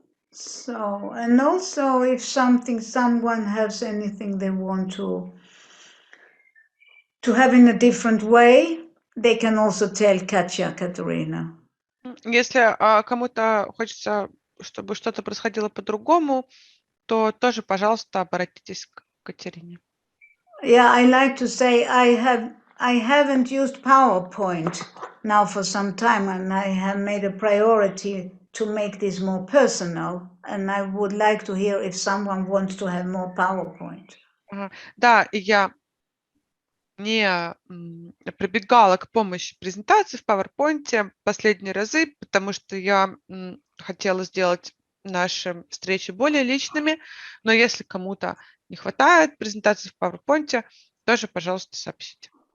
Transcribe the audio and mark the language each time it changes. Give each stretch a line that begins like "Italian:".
English: So, and also if someone has anything they want to have in a different way, they can also tell Katya, Katerina.
Russian: Если кому-то хочется, чтобы что-то происходило по-другому, то тоже, пожалуйста, обратитесь к Катерине.
English: Yeah, I like to say I haven't used PowerPoint now for some time, and I have made a priority to make this more personal, and I would like to hear if someone wants to have more PowerPoint.
Russian: Да, и я не прибегала к помощи презентации в PowerPoint последние разы, потому что я хотела сделать наши встречи более личными, но если кому-то не хватает презентации в PowerPoint, тоже, пожалуйста, сообщите.